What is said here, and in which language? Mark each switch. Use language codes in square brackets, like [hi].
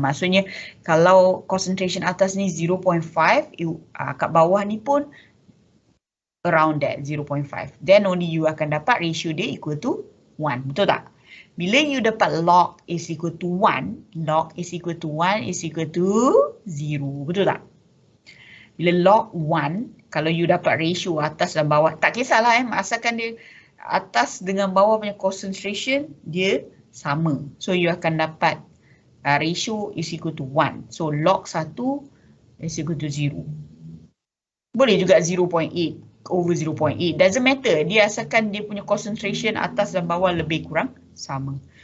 [ms] Maksudnya kalau concentration atas ni 0.5, kat bawah ni pun around that 0.5. [en] Then only you [ms] akan dapat [en] ratio dia equal to 1. [ms] Betul tak? [en] Bila you dapat log is equal to 1, log is equal to 1 is equal to 0. [ms] Betul tak? Bila log 1, kalau you dapat ratio atas dan bawah, tak kisahlah asalkan dia atas dengan bawah punya concentration dia sama. [en] So you [ms] akan dapat [en] ratio is equal to 1. So log 1 is equal to 0. [ms] Boleh juga [en] 0.8 over 0.8. Doesn't matter. [ms] Dia asalkan dia punya concentration atas dan bawah lebih kurang sama.